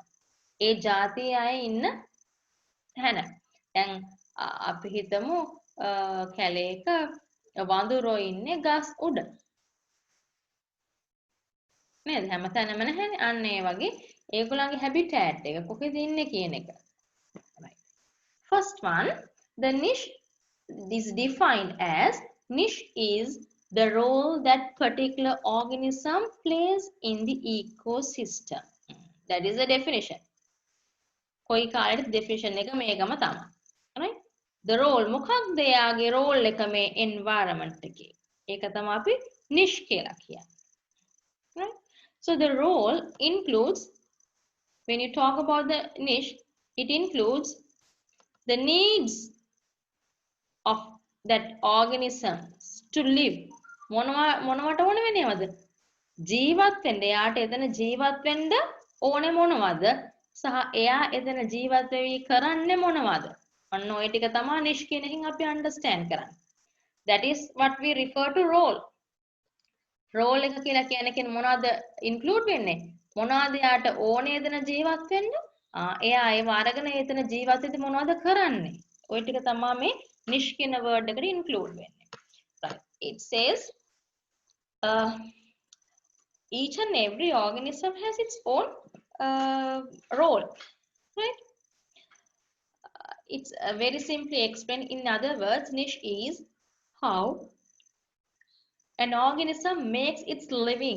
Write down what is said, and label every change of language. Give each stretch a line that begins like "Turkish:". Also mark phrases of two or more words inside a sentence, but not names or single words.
Sinhala: ඒ ජාතියේ අය ඉන්න තැන. දැන් අපි හිතමු කැලේක වඳුරෝ ඉන්නේ ගස් උඩ. නේද? හැමතැනම නැහැනේ. අන්න ඒ වගේ ඒගොල්ලන්ගේ habitat එක කොහෙද ඉන්නේ කියන එක.
English: Right. First one, the niche is defined as niche is the role that particular organism plays in the ecosystem. That is the definition.
Sinhala: කොයි කාලෙට definition එක මේකම තමයි.
English: Right? The role
Sinhala: මොකක්ද එයාගේ role එක මේ environment එකේ. ඒක තමයි අපි niche කියලා කියන්නේ.
English: Right? So the role includes, when you talk about the niche, it includes the needs of that organisms to live.
Sinhala: මොනවට ඕන වෙනවද? ජීවත් වෙන්න. එයාට එතන ජීවත් වෙන්න ඕනේ මොනවද? සහ එයා එතන ජීවත් වෙවි කරන්නේ මොනවද? අන්න ඔය ටික තමයි niche කියන එකෙන් අපි understand කරන්නේ.
English: That is what we refer to role.
Sinhala: Role එක කියලා කියන්නේ මොනවද include වෙන්නේ? මොනවද යාට ඕනේ එතන ජීවත් වෙන්න? එයා ඒව අරගෙන එතන ජීවත් වෙද්දි මොනවද කරන්නේ? ඔය ටික තමයි මේ niche කියන word එකට include වෙන්නේ.
English: Right. It says each and every organism has its own role. Right? It's very simply explained. In other words, niche is how an organism makes its living.